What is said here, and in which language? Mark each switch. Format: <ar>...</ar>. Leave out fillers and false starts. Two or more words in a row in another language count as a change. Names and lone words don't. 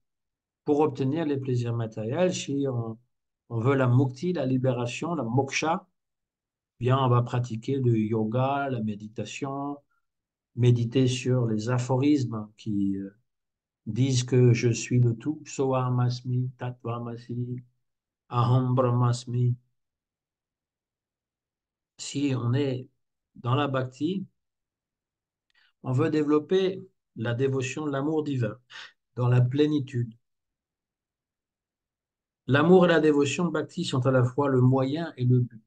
<fr>Pour obtenir les plaisirs matériels, si on veut la mukti, la libération, la moksha, bien on va pratiquer le yoga, la méditation, méditer sur les aphorismes qui disent que je suis le tout,</fr> <sa>soham asmi, tattvamasi, aham brahmasmi.</sa> <fr>Si on est dans la bhakti, on veut développer la dévotion, l'amour divin, dans la plénitude. L'amour et la dévotion bhakti sont à la fois le moyen et le but.</fr>